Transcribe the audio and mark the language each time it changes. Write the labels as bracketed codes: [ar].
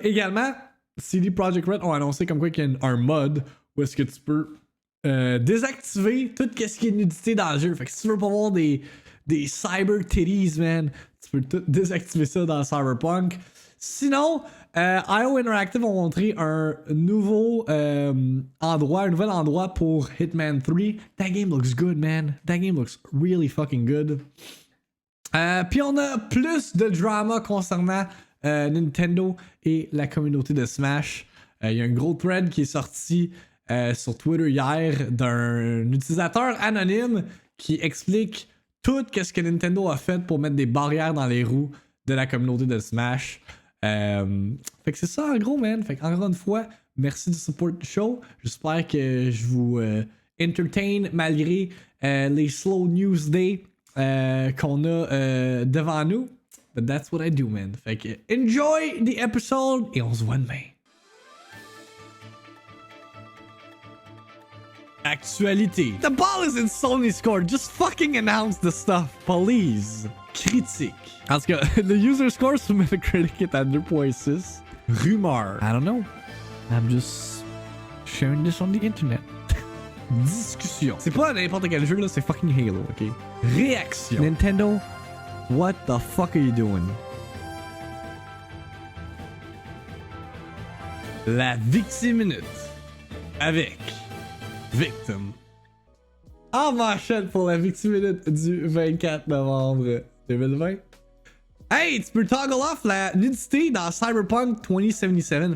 [fr] Également, CD Projekt Red ont annoncé comme quoi qu'il y a un mode où est-ce que tu peux désactiver tout ce qui est nudité dans le jeu. Fait que si tu veux pas voir des cyber titties, man, tu peux tout désactiver ça dans Cyberpunk. Sinon, IO Interactive ont montré un nouveau endroit, un nouvel endroit pour Hitman 3. [en] That game looks good, man. That game looks really fucking good. [fr] Puis on a plus de drama concernant Nintendo et la communauté de Smash. Il y a un gros thread qui est sorti sur Twitter hier d'un utilisateur anonyme qui explique tout ce que Nintendo a fait pour mettre des barrières dans les roues de la communauté de Smash. Fait que c'est ça en gros, man. Fait que encore une fois, merci du support du show. J'espère que je vous entertain malgré les slow news day qu'on a devant nous. [en] But that's what I do, man. [fr] Fait que [en] enjoy the episode [fr] et on se voit demain. Actualité. [en] The ball is in Sony's court. Just fucking announce the stuff, please. [fr] Critique. En tout cas, le user score sur Metacritic est à 2.6. [en] Rumeur. I don't know. I'm just sharing this on the internet. [fr] Discussion. C'est pas n'importe quel jeu là, c'est fucking Halo, ok? Réaction. [en] Nintendo, what the fuck are you doing? [fr] La VIICTIIMINUTE avec Victim. En manchette pour la VIICTIIMINUTE du 24 novembre 2020. Hey, tu peux toggle off la nudité dans Cyberpunk 2077.